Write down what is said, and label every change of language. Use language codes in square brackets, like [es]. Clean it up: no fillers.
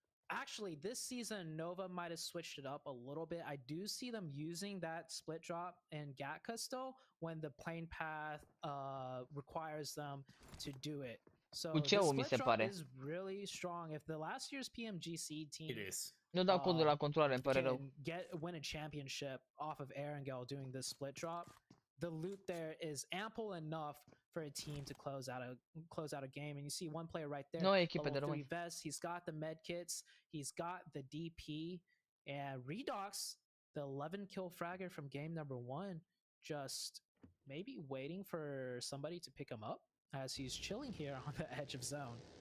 [en] Actually, this season Nova might have switched it up a little bit. I do see them using that split drop in Gatka still when the plane path requires them to do it. So the split drop is really strong. If the last year's PMGC team [ro] nu dau codul la controlare, îmi pare rău. [en] Win a championship off of Erangel doing this split drop, the loot there is ample enough for a team to close out a game. And you see one player right there, level 3 vest. He's got the med kits. He's got the DP. And Redox, the 11 kill fragger from game number 1, just maybe waiting for somebody to pick him up as he's chilling here on the edge of zone.